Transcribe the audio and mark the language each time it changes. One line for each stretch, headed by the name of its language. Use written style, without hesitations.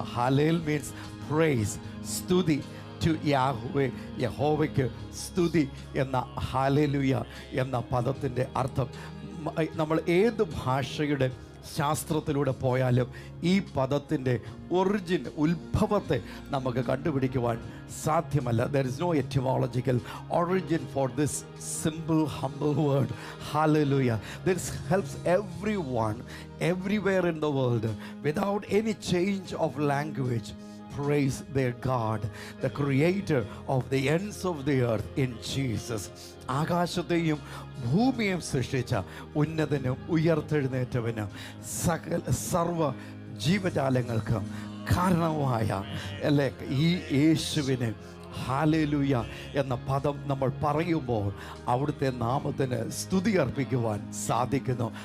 English: hallel means praise,
Malayalam: സ്തുതി.
English: to Yahweh,
Malayalam: യഹോവയ്ക്ക് സ്തുതി എന്ന ഹാലേലുയ എന്ന പദത്തിൻ്റെ അർത്ഥം. നമ്മൾ ഏത് ഭാഷയുടെ ശാസ്ത്രത്തിലൂടെ പോയാലും ഈ പദത്തിൻ്റെ ഉത്ഭവത്തെ നമുക്ക് കണ്ടുപിടിക്കുവാൻ സാധ്യമല്ല.
English: There is no etymological origin for this simple humble word hallelujah. This helps everyone everywhere in the world without any change of language praise their God, the creator of the ends of the earth in Jesus.
Malayalam: ആകാശത്തെയും ഭൂമിയും സൃഷ്ടിച്ച ഉന്നതനും ഉയർത്തെഴുന്നേറ്റവനും സർവ ജീവജാലങ്ങൾക്കും കാരണമായ അല്ലേ ഈ യേശുവിനെ hallelujah എന്ന പദം നമ്മൾ പറയുമ്പോൾ അവിടുത്തെ നാമത്തിന് സ്തുതി അർപ്പിക്കുവാൻ സാധിക്കുന്നു.